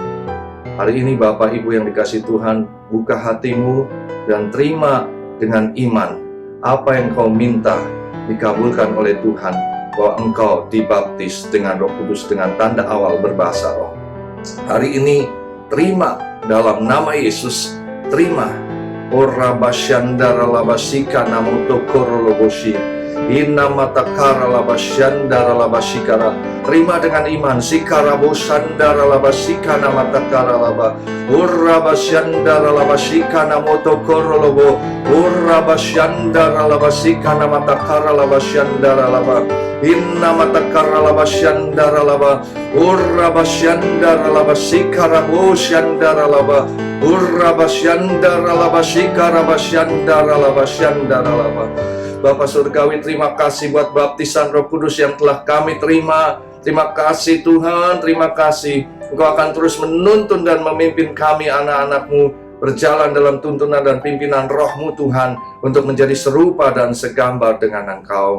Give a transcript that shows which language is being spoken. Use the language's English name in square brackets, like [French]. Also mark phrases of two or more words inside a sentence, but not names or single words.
[Indonesian] Hari ini Bapak Ibu yang dikasihi Tuhan, buka hatimu dan terima dengan iman apa yang kau minta dikabulkan oleh Tuhan, bahwa engkau dibaptis dengan Roh Kudus dengan tanda awal berbahasa roh. Hari ini terima dalam nama Yesus, terima. Ora basyandara labasika namuto koroloboshi. Inna matakara labasyandara labasikara. Terima dengan iman. Sikara bosandara labasika namatakara laba. Ora basyandara labasika namuto korolobo. Ora basyandara labasika namatakara labasyandara laba. Inna matakara labasyandara laba. Ora basyandara labasikara bosyandara laba. Ora basyandara labasikara basyandara labasyandara laba. Bapa Surgawi, terima kasih buat baptisan Roh Kudus yang telah kami terima. Terima kasih Tuhan, terima kasih. Engkau akan terus menuntun dan memimpin kami anak-anak-Mu berjalan dalam tuntunan dan pimpinan Roh-Mu Tuhan, untuk menjadi serupa dan segambar dengan Engkau.